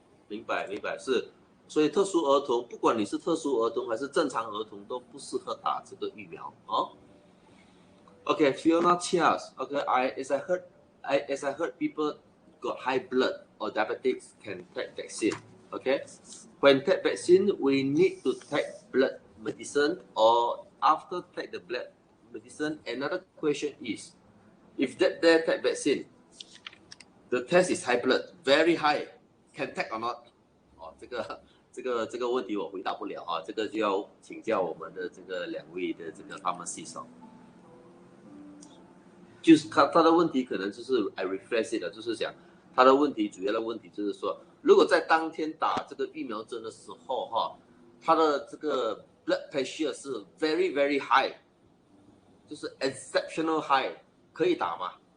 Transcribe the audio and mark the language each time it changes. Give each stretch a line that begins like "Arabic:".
Chinese: 明白，是。所以特殊儿童，不管你是特殊儿童还是正常儿童，都不适合打这个疫苗Fiona Chias，
English: as I heard people got high blood or diabetics can take vaccine. When take vaccine, we need to take blood medicine or after take the blood medicine. Another question is, if they take vaccine, the test is high blood, very high, can take or not?
Chinese: 这个问题我回答不了这个就要请教我们的这个2位的这个pharmacist就是他的问题可能就是
English: I rephrase it
Chinese: 就是讲他的问题主要的问题就是说，如果在当天打这个疫苗针的时候他的这个 blood pressure 是
English: very very high，
Chinese: 就是
English: exceptional high，
Chinese: 可以打吗？